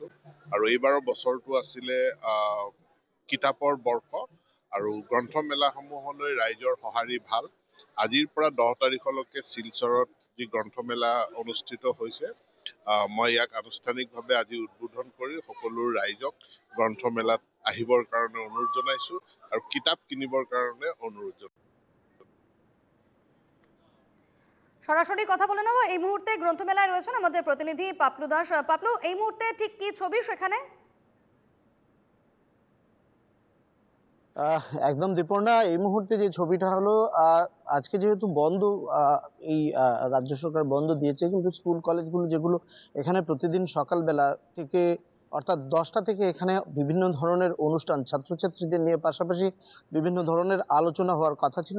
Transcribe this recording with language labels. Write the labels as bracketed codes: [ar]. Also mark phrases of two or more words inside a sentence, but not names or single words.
[as] আৰু এইবাৰৰ বছৰটো আছিলে কিতাপৰ বৰ্ষ আৰু গ্ৰন্থমেলাসমূহলৈ ৰাইজৰ সঁহাৰি ভাল। আজিৰ পৰা 10 তাৰিখলৈকে শিলচৰত যি গ্ৰন্থমেলা অনুষ্ঠিত হৈছে, মই ইয়াক আনুষ্ঠানিকভাৱে আজি উদ্বোধন কৰি সকলো ৰাইজক গ্ৰন্থমেলাত আহিবৰ কাৰণে অনুৰোধ জনাইছোঁ আৰু কিতাপ কিনিবৰ কাৰণে অনুৰোধ জনাইছোঁ। [bn] সরাসরি কথা বলে নেব, এই মুহূর্তে গ্রন্থমেলায় রয়েছেন আমাদের প্রতিনিধি পাপলু দাস। পাপলু, এই মুহূর্তে ঠিক কি ছবি সেখানে? একদম দীপর্ণা, এই মুহূর্তে যে ছবিটা হলো, আজকে যেহেতু বন্ধ, এই রাজ্য সরকার বন্ধ দিয়েছে, কিন্তু স্কুল কলেজগুলো যেগুলো এখানে প্রতিদিন সকালবেলা থেকে অর্থাৎ 10টা থেকে এখানে বিভিন্ন ধরনের অনুষ্ঠান ছাত্রছাত্রীদের নিয়ে, পাশাপাশি বিভিন্ন ধরনের আলোচনা হওয়ার কথা ছিল।